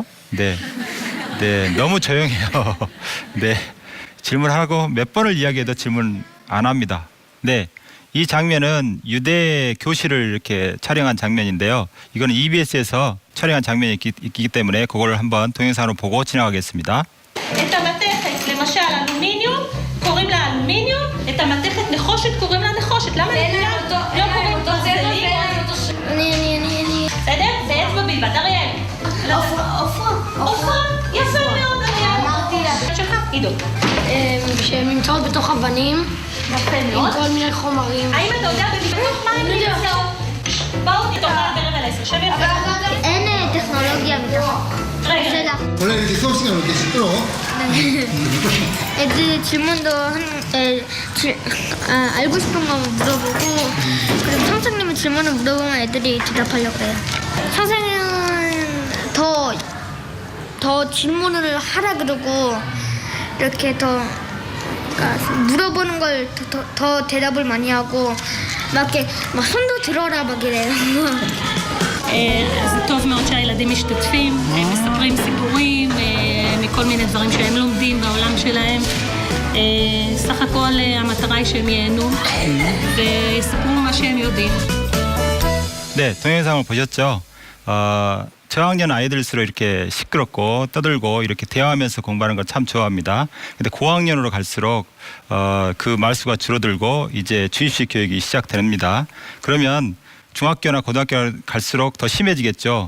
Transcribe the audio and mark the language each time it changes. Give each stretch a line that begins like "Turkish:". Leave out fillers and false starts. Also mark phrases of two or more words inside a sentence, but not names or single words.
Korean: 네, 너무 조용해요. 네, 질문하고 몇 번을 이야기해도 질문 안 합니다. 네, 이 장면은 유대 교실을 이렇게 촬영한 장면인데요. 이거는 EBS에서 촬영한 장면이 있기 때문에 그걸 한번 동영상으로 보고 지나가겠습니다.
Hebrew: את המתכת, למשל אלומיניום, קוראים לה אלומיניום, את המתכת נחושת קוראים לה נחושת. למה לכולם לא קוראים ברזלים? בסדר? זה אצבע בלבד. אריאל. עופרה. יפה מאוד, אריאל. אמרתי לה. שלך, עידו. שהן נמצאות בתוך אבנים, יפה עם מאוד. כל מיני חומרים. האם אתה יודע בתוך מה הם נמצאות? בואו תתעורר בערב על 10. שב יפה. אין טכנולוגיה בתוך. רגע.
Korean: 원래 이렇게 수업 시간 왜 이렇게 시끄러워? 애들 질문도 알고 싶은 거 물어보고, 그리고 선생님이 질문을 물어보면 애들이 대답하려고 해요. 선생님은 더 질문을 하라 그러고, 이렇게 그러니까 물어보는 걸 더 대답을 많이 하고, 막 이렇게 막 손도 들어라 막 이래요.
Hebrew: זה טוב מאוד שהילדים משתתפים, הם מספרים סיפורים מכל מיני דברים שהם לומדים בעולם שלהם. סך הכל המטרה היא שהם ייהנו ויספרו מה שהם יודעים.
Korean: 네, 동영상을 보셨죠? 저학년 아이들일수록 이렇게 시끄럽고 떠들고 이렇게 대화하면서 공부하는 걸 참 좋아합니다. 근데 고학년으로 갈수록 그 말수가 줄어들고 이제 주입식 교육이 시작됩니다. 그러면 중학교나 고등학교 갈수록 더 심해지겠죠.